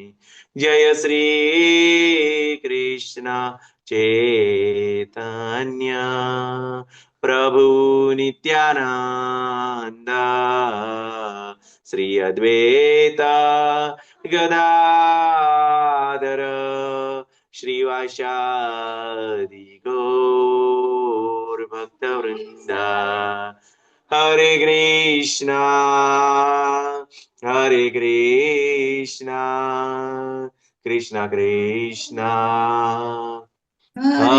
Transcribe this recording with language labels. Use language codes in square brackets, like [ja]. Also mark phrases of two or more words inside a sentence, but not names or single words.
[sa] जय श्री कृष्ण चैतन्य प्रभु नित्यानंद श्री अद्वैत गदाधर શ્રીવાસાદિ ગૌર ભક્ત વૃંદા. હરે કૃષ્ણ કૃષ્ણ કૃષ્ણ હરે